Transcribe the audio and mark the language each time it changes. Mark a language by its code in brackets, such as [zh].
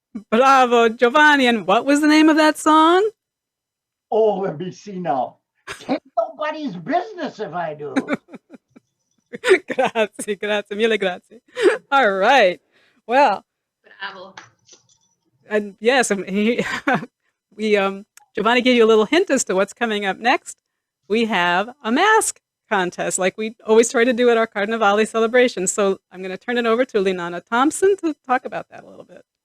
[en] Bravo, Giovanni. And what was the name of that song? Oh, let me see now. Tain't nobody's business if I do. [it] Grazie, grazie, mille grazie. [en] All right. Well, Bravo. and yes, we Giovanni gave you a little hint as to what's coming up next. We have a mask contest, like we always try to do at our Carnevale celebration. So I'm going to turn it over to Linnana Thompson to talk about that a little bit.